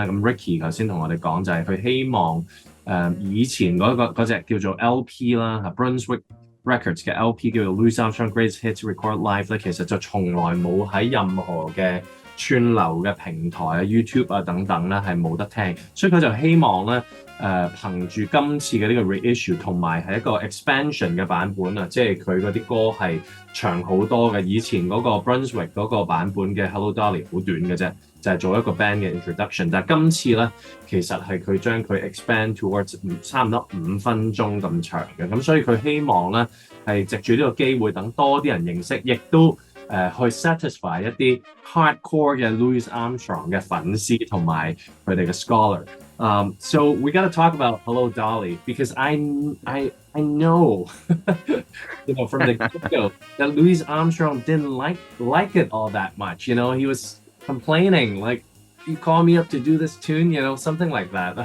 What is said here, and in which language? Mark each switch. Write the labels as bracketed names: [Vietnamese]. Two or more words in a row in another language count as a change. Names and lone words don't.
[Cantonese] 咁 Ricky 頭先同我哋講就係佢希望以前嗰隻叫做 LP 啦 ，Brunswick Records 嘅 LP 叫做 Louis Armstrong Greatest Hits Record Live 咧，其實就從來冇喺任何嘅串流嘅平台啊 YouTube 啊等等咧係冇得聽，所以佢就希望咧憑住今次嘅呢個 reissue 同埋係一個 expansion 嘅版本啊，即係佢嗰啲歌係長好多嘅。以前嗰個 Brunswick 嗰個版本嘅 Hello Dolly 好短嘅啫，就係做一個 band 嘅 introduction。但係今次咧其實係佢將佢 [English] expand towards [Cantonese] 差唔多5分鐘咁長嘅，咁所以佢希望咧係藉住呢個機會等多啲人認識，亦都去 satisfy 一啲 hardcore 嘅 Louis Armstrong 嘅粉絲同埋佢哋嘅 scholar。 [English] So we got to talk about Hello Dolly because I know you know from the get-go that Louis Armstrong didn't like it all that much. You know, he was complaining like, "You call me up to do this tune," you know, something like that.